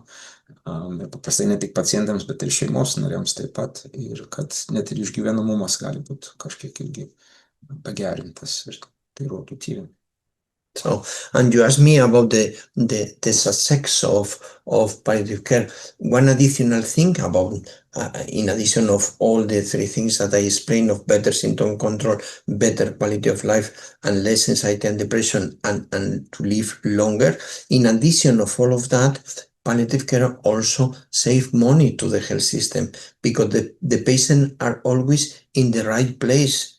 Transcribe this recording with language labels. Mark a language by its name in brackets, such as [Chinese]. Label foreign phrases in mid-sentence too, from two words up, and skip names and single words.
[Lithuanian] Paprastai ne tik pacientams, bet ir šeimos nariams taip pat. Ir kad net ir išgyvenamumas gali būti kažkiek irgi pagerintas. Ir tai rodo tyrimai. [English] So, and you asked me about the success of palliative care. One additional thing about, in addition of all the three things that I explained, of better symptom control, better quality of life, and less anxiety and depression, and to live longer, in addition of all of that, palliative care also save money to the health system, because the patient are always in the right place.